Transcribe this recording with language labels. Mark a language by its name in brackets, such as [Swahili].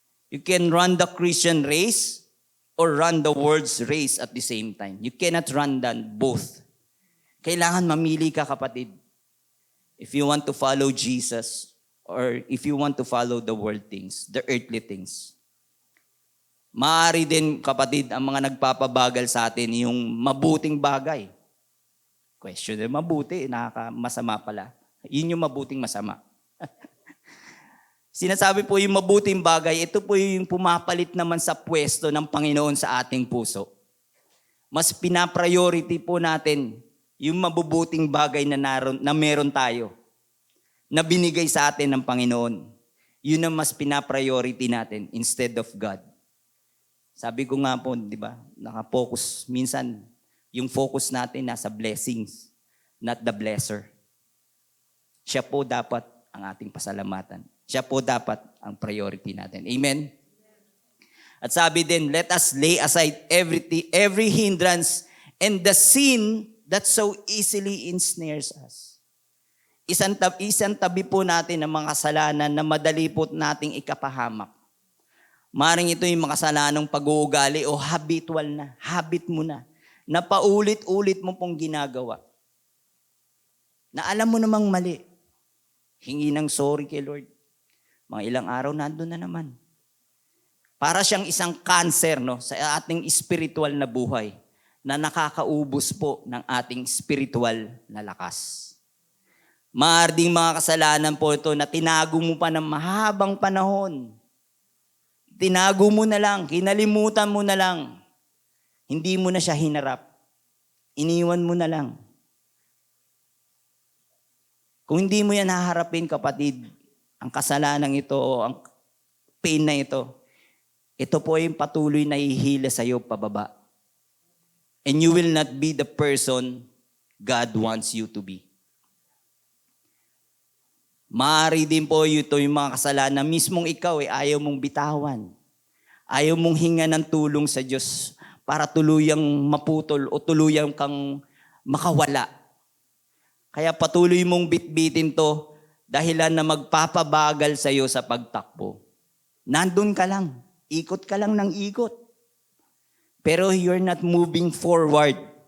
[English] You can run the Christian race or run the world's race at the same time. You cannot run them both. [Filipino] Kailangan mamili ka, kapatid. [English] If you want to follow Jesus or if you want to follow the world things, the earthly things. [Filipino] Maaari din, kapatid, ang mga nagpapabagal sa atin yung mabuting bagay. Question din, mabuti, masama pala. Yun yung mabuting masama. Sinasabi po yung mabuting bagay, ito po yung pumapalit naman sa pwesto ng Panginoon sa ating puso. Mas pinapriority po natin yung mabubuting bagay na meron tayo, na binigay sa atin ng Panginoon. Yun ang mas pinapriority natin [English] instead of God. [Filipino] Sabi ko nga po, di ba, nakapokus. Minsan, yung [English] focus [Filipino] natin nasa [English] blessings, not the blesser. [Filipino] Siya po dapat ang ating pasalamatan. Siya po dapat ang priority natin. [English] Amen? [Filipino] At sabi din, [English] let us lay aside every hindrance and the sin that so easily ensnares us. [Filipino] Isang tabi po natin ang mga kasalanan na madali po nating ikapahamak. Maring ito yung mga kasalanang pag-uugali o habitual na, habit mo na paulit-ulit mo pong ginagawa. Na alam mo namang mali. Hingi ng sorry kay Lord. Mga ilang araw, nandun na naman. Para siyang isang cancer, no, sa ating spiritual na buhay na nakakaubos po ng ating spiritual na lakas. Maaaring mga kasalanan po ito na tinago mo pa ng mahabang panahon. Tinago mo na lang, kinalimutan mo na lang. Hindi mo na siya hinarap. Iniwan mo na lang. Kung hindi mo yan haharapin, kapatid, ang kasalanan ito o ang pain na ito po yung patuloy na ihila sa iyo pababa. [English] And you will not be the person God wants you to be. [Filipino] Maaari din po ito yung mga kasalanan na mismong ikaw ayaw mong bitawan. Ayaw mong hinga ng tulong sa Diyos para tuluyang maputol o tuluyang kang makawala. Kaya patuloy mong bitbitin to dahilan na magpapabagal sa iyo sa pagtakbo. Nandun ka lang. Ikot ka lang ng ikot. [English] Pero you're not moving forward.